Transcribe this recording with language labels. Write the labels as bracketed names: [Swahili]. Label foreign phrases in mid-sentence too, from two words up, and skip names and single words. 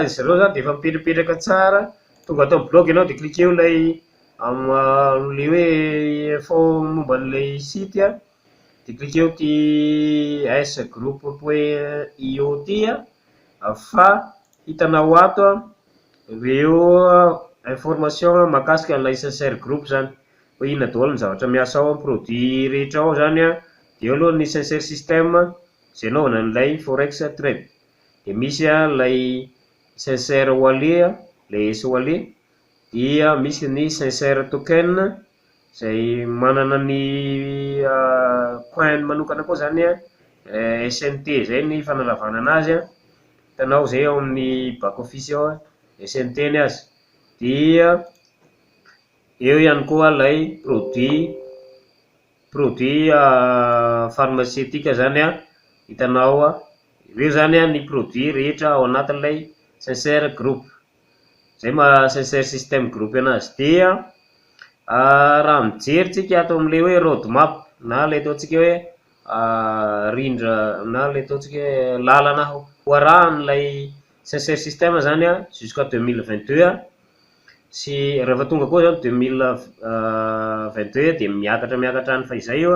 [Malagasy] zany dia efa mipetrapetraka tsara tonga atao blog ianao de cliquer lay am'le hoe info momba an'ilay site a, de cliquer ty s groupe.io ty fa hitanao ato reo information mahakasika an'ilay sincere group zany, hoe inona daholo ny zavatra miasa ao amin'ny produit rehetra ao zany a. De eo aloha ny sincere system zay anaovana an'ilay [English] forex trade, [Malagasy] de misy lay sincere wallet lay s wallet, dia misy ny sincere token zay manana ny coin manokana koa zany SNT zay ny fanalavana anazy hitanao zay ao amin'ny [English] back office [Malagasy] ao SNT ny azy. Dia eo ihany koa lay [French] produit pharmaceutique [Malagasy] zany hitanao ireo zany ny produit rehetra ao anatin'ilay sincere group, zay ma sincere system group anazy. Dia raha mijeritsika ato am'le hoe [English] road map [Malagasy] na le ataontsika hoe rindra na le ataontsika hoe lalana hoarahan'ilay sincere system zany jusqu'à 2022 sy rehefa tonga koa zany 2022 de miakatra ny fa izay io